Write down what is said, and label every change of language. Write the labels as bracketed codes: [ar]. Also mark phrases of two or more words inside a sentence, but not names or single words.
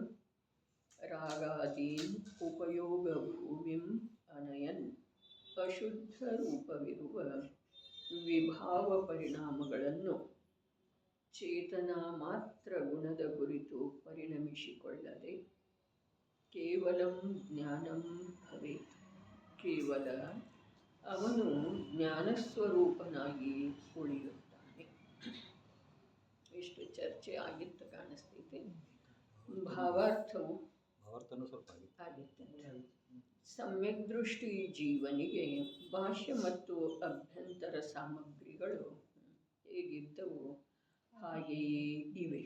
[sa] ರಾಗಾದೀನ್ ಉಪಯೋಗ ಭೂಮಿಂ ಅನಯನ್ [kn] ಅಶುದ್ಧ ರೂಪವಿರುವ ವಿಭಾವ ಪರಿಣಾಮಗಳನ್ನು ಚೇತನ ಮಾತ್ರ ಗುಣದ ಕುರಿತು ಪರಿಣಮಿಸಿಕೊಳ್ಳದೆ [sa] ಕೇವಲಂ ಜ್ಞಾನಂ ಭವೇತ್, [kn] ಕೇವಲ ಅವನು ಜ್ಞಾನಸ್ವರೂಪನಾಗಿ ಉಳಿಯುತ್ತಾನೆ. ಇಷ್ಟು ಚರ್ಚೆ ಆಗಿತ್ತು ಕಾಣಿಸ್ತೈತೆ. ಭಾವಾರ್ಥವು ಸ್ವಲ್ಪ ಆಗಿತ್ತು. ಸಮ್ಯಕ್ ದೃಷ್ಟಿ ಜೀವನಿಗೆ ಬಾಹ್ಯ ಮತ್ತು ಅಭ್ಯಂತರ ಸಾಮಗ್ರಿಗಳು ಹೇಗಿದ್ದವು ಹಾಗೆಯೇ ಇವೆ.